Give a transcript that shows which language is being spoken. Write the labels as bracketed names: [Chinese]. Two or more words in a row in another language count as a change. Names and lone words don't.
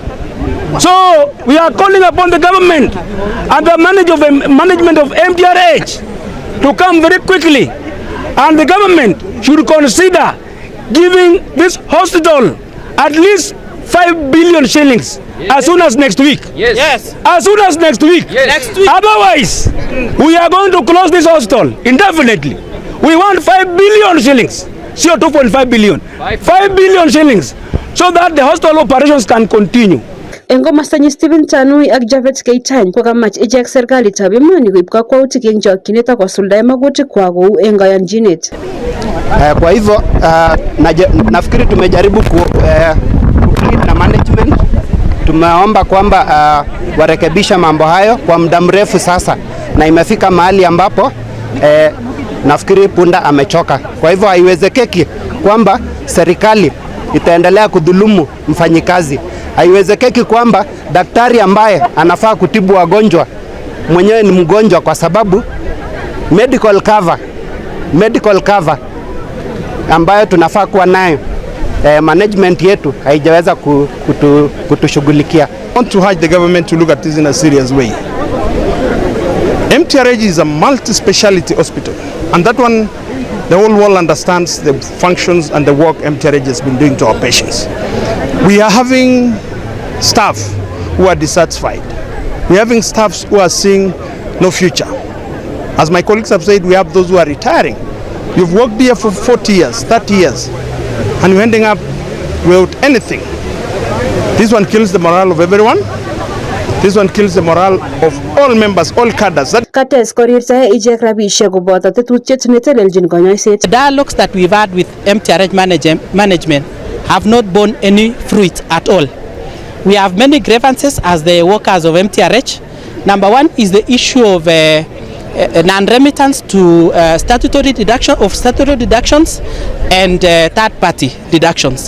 [English] So we are calling upon the government and the management of MTRH to come very quickly, and the government should consider giving this hospital at least 5 billion shillings as soon as next week. Yes. As soon as next week. Yes. Next week. Otherwise, we are going to close this hospital indefinitely. We want 5 billion shillings. 2.5 billion. 5 billion shillings so that the hospital operations can continue. [Kalenjin] Eng komastanyi Stephen Tanui ak Javed Keitany kokamach ichek serikalitab emoni koib kakwautik eng chokchinet ak kosuldae magutikwak kou eng kayanchinet. [Swahili] Kwa hivyo nafikiri tumejaribu na management, tumeomba kwamba warekebisha mambo hayo kwa muda mrefu sasa, na imefika mahali ambapo nafikiri punda amechoka. Kwa hivyo haiwezekeki kwamba serikali itaendelea kudhulumu mfanyikazi. Haiwezekeki kwamba daktari ambaye anafaa kutibu wagonjwa mwenyewe ni mgonjwa, kwa sababu [English] medical cover [Swahili] ambayo tunafaa kuwa nayo management yetu haijaweza kutushughulikia. [English] I want to urge the government to look at this in a serious way. MTRH is a multi-speciality hospital, and that one, the whole world understands the functions and the work MTRH has been doing to our patients. We are having staff who are dissatisfied. We are having staffs who are seeing no future. As my colleagues have said, we have those who are retiring. You've worked here for 40 years, 30 years, and you're ending up without anything. This one kills the morale of everyone. This one kills the morale of all members, all cadres. [Kalenjin] Kates korirtae ichek rabishek koboto tetutiet netelelchin konyoiset. [English] The dialogues that we've had with MTRH management have not borne any fruit at all. We have many grievances as the workers of MTRH. Number one is the issue of non-remittance to statutory deductions and third-party deductions.